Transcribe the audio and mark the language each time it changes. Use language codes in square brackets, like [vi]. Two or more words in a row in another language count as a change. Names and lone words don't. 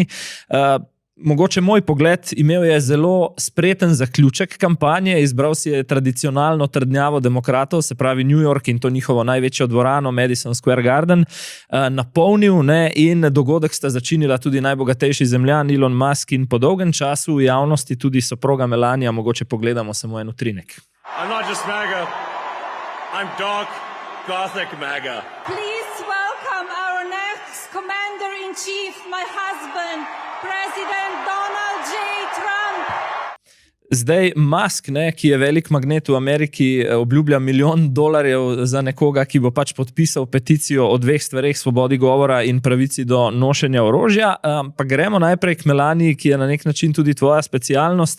[sl] Mogoče moj pogled, imel je zelo spreten zaključek kampanje, izbral si je tradicionalno trdnjavo demokratov, se pravi New York in to njihovo največjo dvorano, Madison Square Garden, napolnil in dogodek sta začinila tudi najbogatejši zemljan Elon Musk in po dolgem času v javnosti tudi soproga Melania. Mogoče pogledamo samo en utrinek. [en] I'm not just MAGA, I'm dark, gothic MAGA. Please welcome our next commander-in-chief, my husband, President Donald J. Trump. [sl] Zdaj Musk, ne, ki je velik magnet v Ameriki, obljublja $1 milijon za nekoga, ki bo pač podpisal peticijo o 2 stvareh, svobodi govora in pravici do nošenja orožja. Pa gremo najprej k Melani, ki je na nek način tudi tvoja specialnost.